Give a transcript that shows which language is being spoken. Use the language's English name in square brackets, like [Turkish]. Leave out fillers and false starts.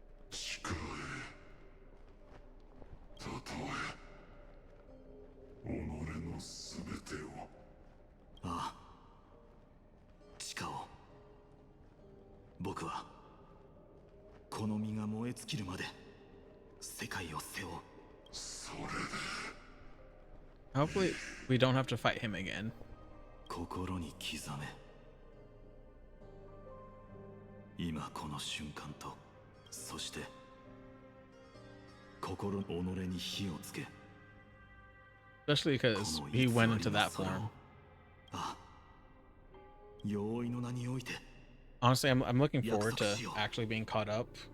[Japanese] 誓え、たとえ己のすべてを。ああ、誓おう。僕はこの身が燃え尽きるまで世界を背負う。それで [English] Hopefully, we don't have to fight him again. [Japanese] 心に刻め。今この瞬間と、そして心己に火をつけ。 [English] Especially because he went into that form. [Japanese] ああ、容易の名において。 [English] Honestly, I'm looking forward to actually being caught up.